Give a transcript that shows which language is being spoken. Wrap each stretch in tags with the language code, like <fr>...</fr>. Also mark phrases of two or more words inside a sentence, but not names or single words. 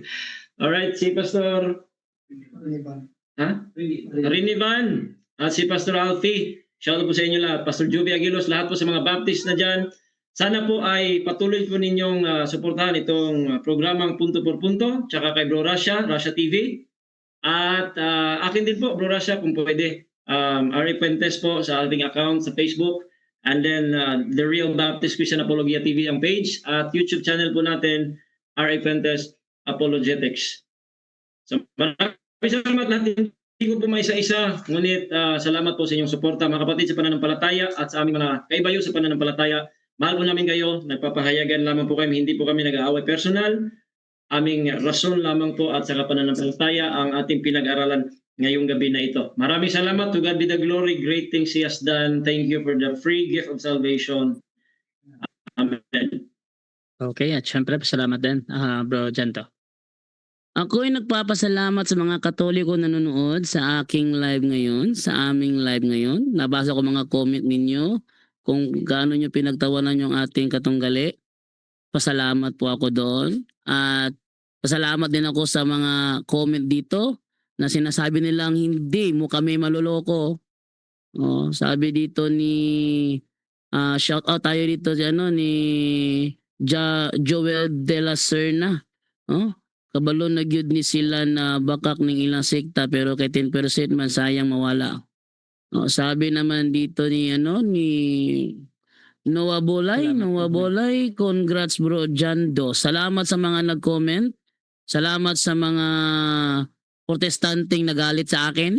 <tl>Alright, si Pastor Rinivan. At si Pastor Alfie.</tl> <en>Shout out</en> <tl>po sa inyo lahat. Pastor Juby Aguilos, lahat po sa mga Baptist na dyan. Sana po ay patuloy po ninyong suportahan itong programang Punto por Punto, tsaka kay Bro Rasha, Rasha TV. At akin din po, Bro Rasha, kung pwede. R.A. Puentes po sa ating account sa Facebook.</tl> <en>And then The Real Baptist Christian Apologia TV ang page.</en> <tl>At YouTube channel po natin, R.A. Puentes Apologetics. So maraming salamat lahat. Hindi ko po may isa-isa. Ngunit salamat po sa inyong suporta mga kapatid sa pananampalataya at sa aming mga kaibayo sa pananampalataya. Mahal po namin kayo. Nagpapahayagan lamang po kami. Hindi po kami nag-aaway personal. Aming rason lamang po at saka pananampalataya ang ating pinag-aralan ngayong gabi na ito. Maraming salamat.</tl> <en>To God be the glory. Great things He has done. Thank you for the free gift of salvation. Amen.</en> <tl>Okay, at syempre salamat din, Bro Janto. Ako ay nagpapasalamat sa mga Katoliko na nanonood sa aking live ngayon, sa aming live ngayon. Nabasa ko mga comment ninyo kung gaano nyo pinagtawanan yung ating katunggali. Pasalamat po ako doon. At pasalamat din ako sa mga comment dito na sinasabi nilang hindi mo kami maluloko. Oh, sabi dito ni</tl> <en>shout out</en> <tl>tayo dito ni Joel de la Serna.</tl> <ceb>Oh, kabalo na gyud ni sila na bakak ning ilang sekta pero kay 10% man sayang mawala.</ceb> <tl>Oh, sabi naman dito ni ni Noah Bolay, congrats Bro Jando. Salamat sa mga nag-comment. Salamat sa mga protestanteng nagalit sa akin.</tl>